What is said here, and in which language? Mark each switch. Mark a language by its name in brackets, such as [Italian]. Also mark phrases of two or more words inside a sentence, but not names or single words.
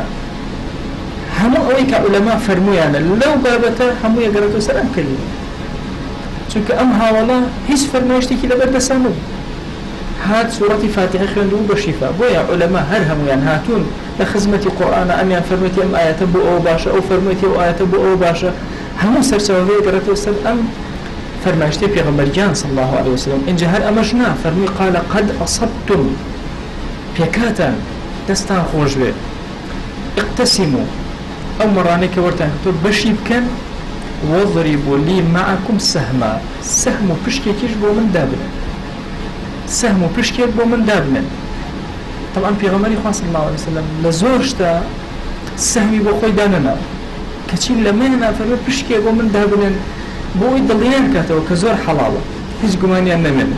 [Central Kurdish] هەموو ئەوەی کە عولەما فەرموویانە لەو بابەتە هەموو یەگەڕێتەوە سەر ئەم کەلیمە، چونکە ئەم هاوڵە هیچ فەرمایشتێکی لەبەر دەسان نەبوو، هات سوورەتی فاتحە خوێند و بە شیفا. بۆیە عولەما هەر هەمویان هاتوون لە خزمەتی قورئانە، ئەمیان فەرموویەتی ئەم ئاەتە بۆ ئەوە باشە، ئەو فەرموویەتی ئەو ئاەتە بۆ ئەوە باشە، هەموو سەرچاوەکە یەگەڕێتەوە سەر ئەم فەرمایشتەی پێغەمبەری جان [Arabic] صلی الله علیه وسلم. [Central Kurdish] اینجا هەر ئەمەش نا، فەرمووی [Arabic] قال قد أصبتم، [Central Kurdish] پێکاتان دەستان خۆش بێ، اقتسموا ئەو مەڕانەی کە وەرتان کردووە بەشی بکەن، [Arabic] وەضربوا لي معكم سهما، [Central Kurdish] سهم و پشکێکیش بۆ من دابنن، سهم و پشکێک بۆ من دابنن. طبعا پێغەمبەری خوا [Arabic] صلی الله علیه وسلم [Central Kurdish] لە زۆر شتە سهمی بۆ خۆی دانەناوە، کەچی لە مێنا فەرمووی پشکێک بۆ من دابنن بۆی دڵیان کاتەوە کە زۆر حەڵاڵە، هیچ گومانیان نەمێنن.